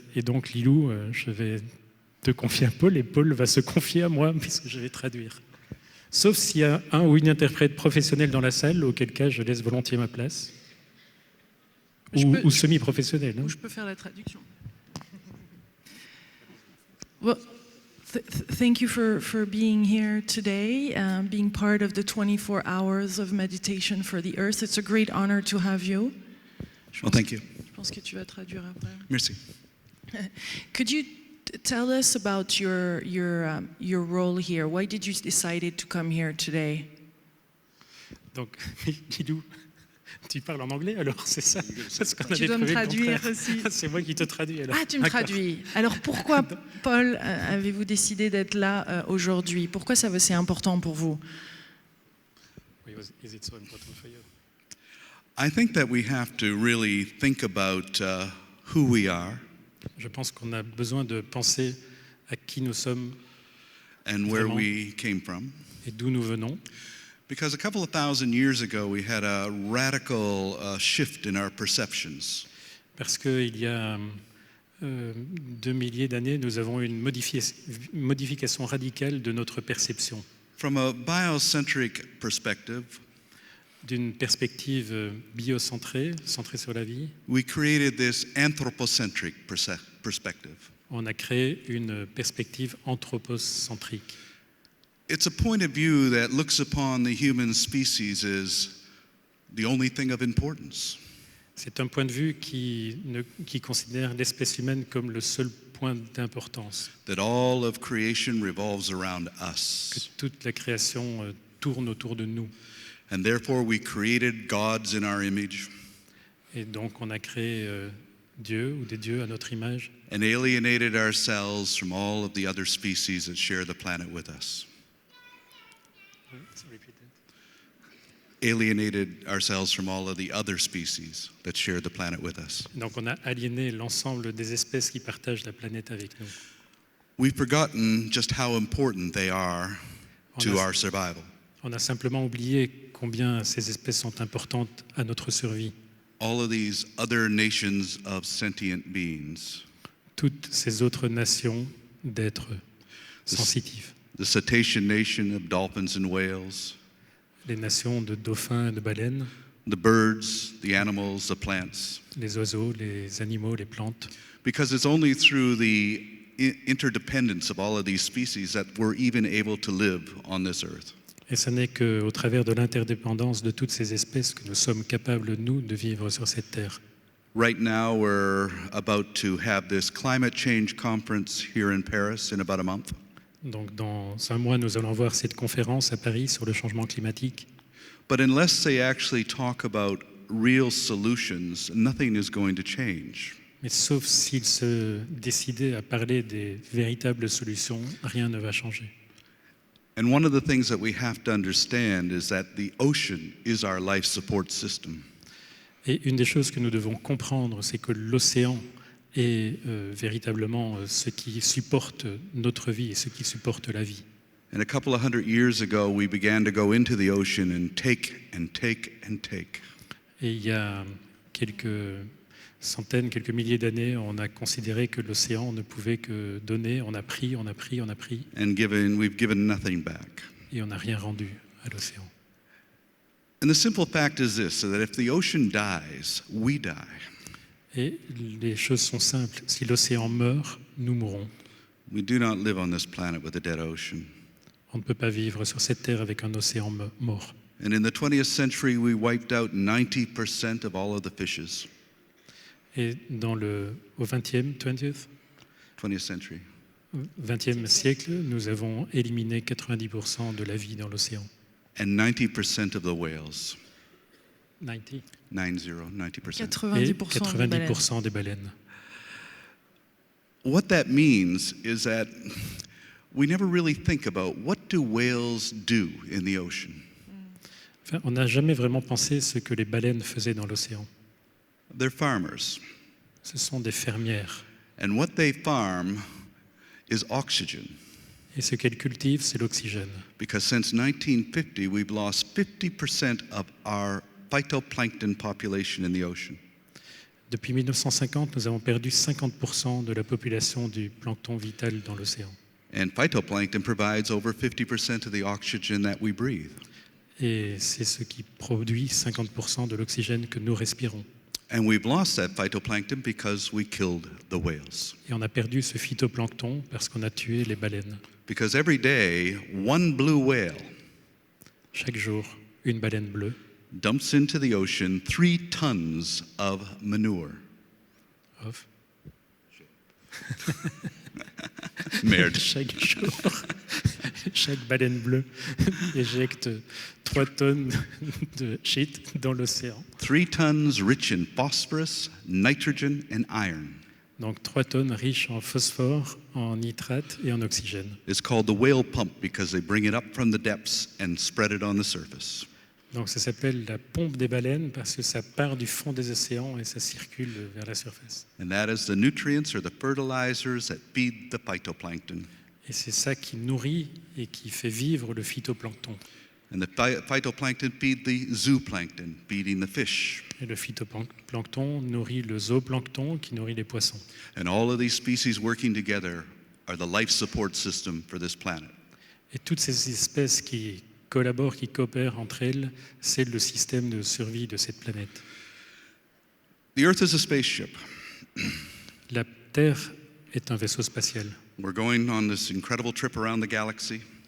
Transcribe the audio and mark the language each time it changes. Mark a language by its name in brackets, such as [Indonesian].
[French] Et donc Lilou, je vais te confier à Paul, et Paul va se confier à moi, puisque je vais traduire. Sauf s'il y a un ou une interprète professionnelle dans la salle, auquel cas je laisse volontiers ma place. Ou semi-professionnelle. Ou je peux faire la traduction. [English] Well, thank you for being here today, being part of the 24 hours of meditation for the earth. It's a great honor to have you. Well, thank you. [French] Je pense que tu vas traduire après. Merci. [English] Could you tell us about your role here? Why did you decide to come here today? [French] Donc, Lilou, tu parles en anglais alors, c'est ça? Parce qu'on avait dois me prévu le traduire contraire. aussi. C'est moi qui te traduis alors. Ah, tu me traduis. Alors pourquoi, Paul, avez-vous décidé d'être là aujourd'hui? Pourquoi c'est important pour vous? [English] Is it so important for you? I think that we have to really think about who we are [French] Je pense qu'on a besoin de penser à qui nous sommes [English] and where [French] Vraiment. [English] we came from. [French] et d'où nous venons. [English] Because a couple of thousand years ago, we had a radical shift in our perceptions. [French] Parce qu'il y a 2 milliers d'années, nous avons une modification radicale de notre perception. [English] From a biocentric perspective, [French] D'une perspective biocentrée, centrée sur la vie, [English] we created this anthropocentric perspective. [French] on a créé une perspective anthropocentrique. [English] It's a point of view that looks upon the human species as the only thing of importance. [French] C'est un point de vue qui considère l'espèce humaine comme le seul point d'importance, [English] That all of creation revolves around [French] que [English] us. [French] toute la création tourne autour de nous. [English] And therefore we created gods in our image [French] Et donc on a créé Dieu ou des dieux à notre image [English] and alienated ourselves from all of the other species that share the planet with us. Alienated ourselves from all of the other species that share the planet with us. [French] Donc on a aliéné l'ensemble des espèces qui partagent la planète avec nous. [English] We've forgotten just how important they are to [French] On a- [English] our survival. [French] On a simplement oublié combien ces espèces sont importantes à notre survie. [English] All of these other nations of sentient beings, [French] Toutes ces autres nations d'êtres sensitifs, [English] the cetacean nation of dolphins and whales, [French] les nations de dauphins et de baleines, [English] the birds, the animals, the plants, [French] les oiseaux, les animaux, les plantes. [English] because it's only through the interdependence of all of these species that we're even able to live on this earth. [French] Et ce n'est qu'au travers de l'interdépendance de toutes ces espèces que nous sommes capables, nous, de vivre sur cette terre. [English] Right now, we're about to have this climate change conference here in Paris in about a month. [French] Donc dans un mois, nous allons voir cette conférence à Paris sur le changement climatique. [English] But unless they actually talk about real solutions, nothing is going to change. [French] Mais sauf s'ils se décidaient à parler des véritables solutions, rien ne va changer. [English] And one of the things that we have to understand is that the ocean is our life support system. [French] Et une des choses que nous devons comprendre, c'est que l'océan est véritablement ce qui supporte notre vie et ce qui supporte la vie. [English] And a couple of hundred years ago, we began to go into the ocean and take and take and take. [French] Et il y a quelques centaines, quelques milliers d'années, on a considéré que l'océan ne pouvait que donner. On a pris, on a pris, on a pris, [English] And we've given nothing back. [French] et on n'a rien rendu à l'océan. [English] And the simple fact is this, so that if the ocean dies, we die. [French] Et les choses sont simples. Si l'océan meurt, nous mourrons. [English] We do not live on this planet with a dead ocean. [French] On ne peut pas vivre sur cette terre avec un océan mort. [English] And in the 20th century, we wiped out 90% of all of the fishes. [French] Et au 20e [English] century. [French] 20e siècle, nous avons éliminé 90% de la vie dans l'océan. [English] And 90% of the whales. 90. 90%. 90% [French] Et 90% des baleines. [English] What that means is that we never really think about what do whales do in the ocean. [French] Enfin, on n'a jamais vraiment pensé ce que les baleines faisaient dans l'océan. [English] They're farmers. [French] Ce sont des fermières. [English] And what they farm is oxygen. [French] Et ce qu'elles cultivent, c'est l'oxygène. [English] Because since 1950, we've lost 50% of our phytoplankton population in the ocean. [French] Depuis 1950, nous avons perdu 50% de la population du plancton vital dans l'océan. [English] And phytoplankton provides over 50% of the oxygen that we breathe. [French] Et c'est ce qui produit 50% de l'oxygène que nous respirons. [English] And we've lost that phytoplankton because we killed the whales. [French] Et on a perdu ce phytoplancton parce qu'on a tué les baleines. [English] Because every day, one blue whale [French] Chaque jour, une baleine bleue [English] dumps into the ocean 3 tons of manure. Off. [French] Merde. Chaque jour, chaque baleine bleue éjecte 3 tonnes de shit dans l'océan. [English] 3 tons rich in phosphorus, nitrogen, and iron. [French] Donc 3 tonnes riches en phosphore, en nitrate et en oxygène. [English] It's called the whale pump because they bring it up from the depths and spread it on the surface. [French] Donc ça s'appelle la pompe des baleines parce que ça part du fond des océans et ça circule vers la surface. [English] And that is the nutrients or the fertilizers that feed the phytoplankton. [French] Et c'est ça qui nourrit et qui fait vivre le phytoplancton. [English] And the phytoplankton feed the zooplankton, feeding the fish. [French] Et le phytoplancton nourrit le zooplancton qui nourrit les poissons. [English] And all of these species working together are the life support system for this planet. [French] Et toutes ces espèces qui collaborent, qui coopèrent entre elles, c'est le système de survie de cette planète. [English] The Earth is a spaceship. [French] La Terre est un vaisseau spatial. [English] We're going on this incredible trip around the galaxy.